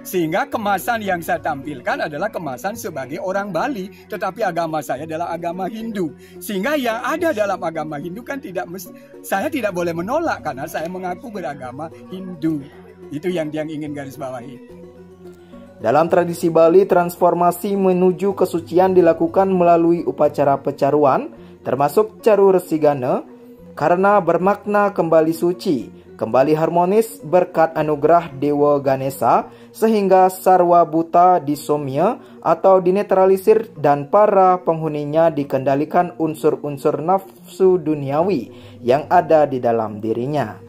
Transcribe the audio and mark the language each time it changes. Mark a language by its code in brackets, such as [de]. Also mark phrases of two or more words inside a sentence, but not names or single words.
[id] Sehingga kemasan yang saya tampilkan adalah kemasan sebagai orang Bali, tetapi agama saya adalah agama Hindu. Sehingga yang ada dalam agama Hindu kan saya tidak boleh menolak karena saya mengaku beragama Hindu. Itu yang ingin garis bawahi. Dalam tradisi Bali, transformasi menuju kesucian dilakukan melalui upacara pecaruan, termasuk caru resigana, karena bermakna kembali suci, kembali harmonis berkat anugerah Dewa Ganesha, sehingga sarwa buta disomya atau dinetralisir dan para penghuninya dikendalikan unsur-unsur nafsu duniawi yang ada di dalam dirinya.